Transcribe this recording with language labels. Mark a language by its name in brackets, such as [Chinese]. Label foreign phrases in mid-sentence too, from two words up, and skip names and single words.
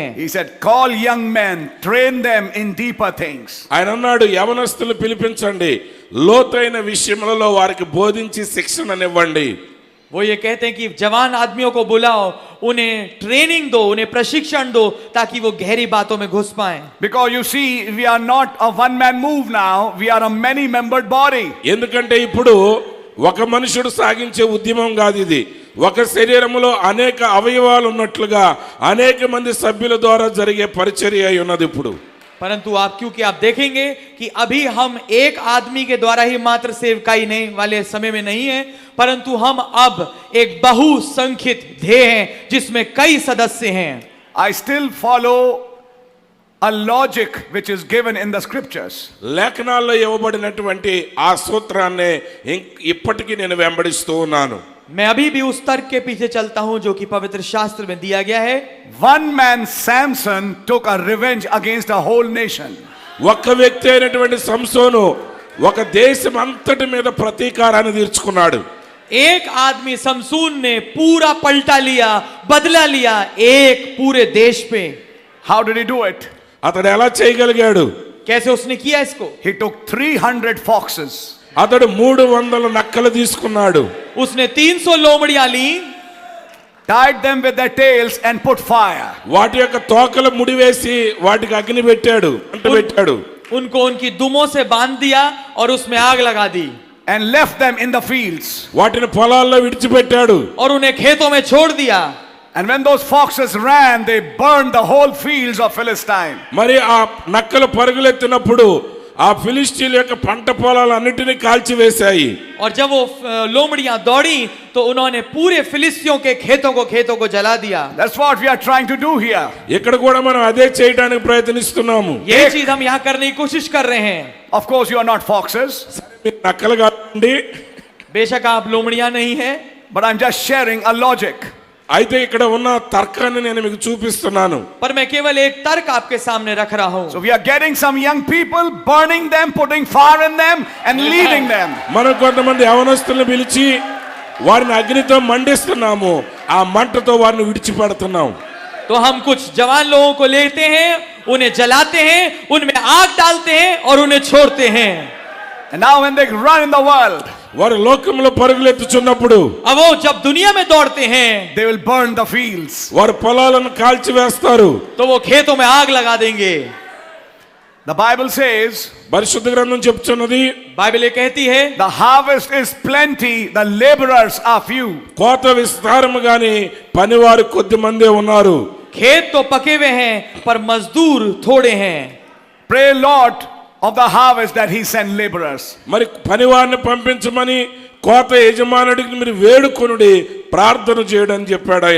[English] He said, call young men, train them in deeper things. [Telugu] ఆయన అన్నాడు, యవనస్తులు పిలిపించండి, లోతైన విషయములలో వారికి బోధించి శిక్షణనివ్వండి. [Hindi] वो ये कहते हैं कि जवान आदमियों को बुलाओ, उन्हें ट्रेनिंग दो, उन्हें प्रशिक्षण दो, ताकि वो गहरी बातों में घुस पाएं। [English] Because you see, we are not a one-man move now, we are a many-membered body. [Telugu] ఎందుకంటే ఇప్పుడు ఒక మనుషుడు సాగించే ఉద్యమం కాదు ఇది. ఒక శరీరములో అనేక అవయవాలు ఉన్నట్లుగా అనేక మంది సభ్యుల ద్వారా జరిగే పరిచర్య అయి ఉన్నది ఇప్పుడు. [Hindi] परंतु क्योंकि आप देखेंगे कि अभी हम एक आदमी के द्वारा ही मात्र सेवकाई नहीं वाले समय में नहीं है, परंतु हम अब एक बहुसंख्यित ध्येय हैं जिसमें कई सदस्य हैं। [English] I still follow a logic which is given in the scriptures. [Telugu] లేఖనాల్లో ఇవ్వబడినటువంటి ఆ సూత్రాన్ని ఇప్పటికీ నేను వెంబడిస్తూ ఉన్నాను. [Hindi] मैं अभी भी उस तर्क के पीछे चलता हूं जो कि पवित्र शास्त्र में दिया गया है। [English] One man, Samson, took a revenge against a whole nation. [Telugu] ఒక్క వ్యక్తి అయినటువంటి సంసోను ఒక దేశం అంతటి మీద ప్రతీకారాన్ని తీర్చుకున్నాడు. [Hindi] एक आदमी समसून ने पूरा पलटा लिया, बदला लिया एक पूरे देश पे। [English] How did he do it? [Telugu] అతడు ఎలా చేయగలిగాడు? [Hindi] कैसे उसने किया इसको? [English] He took 300 foxes. [Telugu] అతడు 300 నక్కలు తీసుకున్నాడు. [Hindi] उसने 300 लोमड़ियां ली, [English] tied them with their tails and put fire. [Telugu] వాటి యొక్క తోకలు ముడివేసి వాటికి అగ్ని పెట్టాడు, అంటబెట్టాడు. [Hindi] उनको उनकी दुमों से बांध दिया और उसमें आग लगा दी [English] and left them in the fields. [Telugu] వాటిని పొలాల్లో విడిచిపెట్టాడు. [Hindi] और उन्हें खेतों में छोड़ दिया। [English] And when those foxes ran, they burned the whole fields of Philistine. [Telugu] మరి ఆ నక్కలు పరుగులెత్తినప్పుడు ఆ ఫిలిష్తీయుల యొక్క పంట పొలాలన్నిటిని కాల్చివేశాయి. [Hindi] और जब वो लोमड़ियां दौड़ी तो उन्होंने पूरे फिलिस्तियों के खेतों को जला दिया। [English] That's what we are trying to do here. [Telugu] ఇక్కడ కూడా మనం అదే చేయడానికి ప్రయత్నిస్తున్నాము. [Hindi] ये चीज हम यहाँ करने की कोशिश कर रहे हैं। [English] Of course you are not foxes, [Telugu] మీరు నక్కలు కాదండి, [Hindi] बेशक आप लोमड़ियां नहीं है, [English] but I'm just sharing a logic. [Telugu] అయితే ఇక్కడ ఉన్న తర్కాన్ని నేను మీకు చూపిస్తున్నాను. [Hindi] पर मैं केवल एक तर्क आपके सामने रख रहा हूँ। [English] So we are getting some young people, burning them, putting fire in them and leaving them. [Telugu] మనం కొంతమంది యవనస్తులను పిలిచి వారిని అగ్నితో మండిస్తున్నాము, ఆ మంటతో వారిని విడిచిపెడుతున్నాం. [Hindi] तो हम कुछ जवान लोगों को लेते हैं, उन्हें जलाते हैं, उनमें आग डालते हैं और उन्हें छोड़ते हैं। [English] And now when they run in the world, [Telugu] వారు లోకంలో పరుగులెత్తుచున్నప్పుడు [Hindi] अब वो जब दुनिया में दौड़ते हैं [English] they will burn the fields. [Telugu] వారు పొలాలను కాల్చివేస్తారు. [Hindi] तो वो खेतों में आग लगा देंगे। [English] The Bible says, [Telugu] పరిశుద్ధ గ్రంథం చెప్తున్నది, [Hindi] बाइबल ये कहती है, [English] the harvest is plenty, the laborers are few. [Telugu] కోత విస్తారము గాని పనివారు కొద్ది మందే ఉన్నారు. [Hindi] खेत तो पके हुए हैं पर मजदूर थोड़े हैं। [English] Pray Lord of the harvest that he send laborers. [Telugu] మరి పనివారిని పంపించమని కోత యజమానుడికి మీరు వేడుకొనుడి, ప్రార్థన చేయడని చెప్పాడు ఆయన.